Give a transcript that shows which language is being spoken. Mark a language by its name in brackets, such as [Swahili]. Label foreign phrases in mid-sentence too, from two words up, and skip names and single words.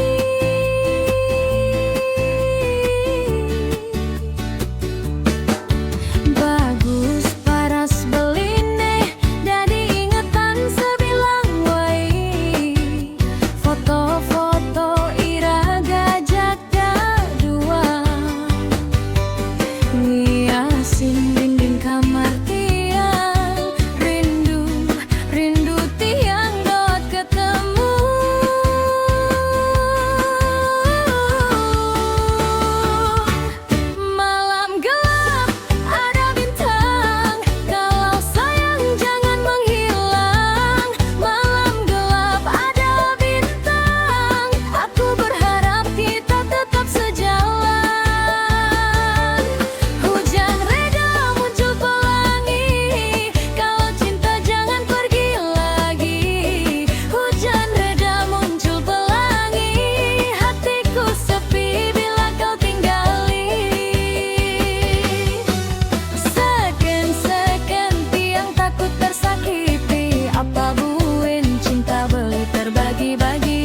[Balinese] Bagus paras beline dadi ingetan sebilang wai, foto-foto iraga jagda dua, ngiasin dinding kamar tiang. Rindu, rindu tiang dot ketemu. [Indonesian] Malam gelap ada bintang, kalau sayang jangan menghilang. Malam gelap ada bintang, aku berharap kita tetap sejalan. Hujan reda muncul pelangi, kalau cinta jangan pergi lagi. Hujan reda muncul pelangi, hatiku sepi bila kau tinggali. [Balinese] Seken-seken tiang [Indonesian] takut tersakiti, [Balinese] apa buin cinta beli terbagi-bagi.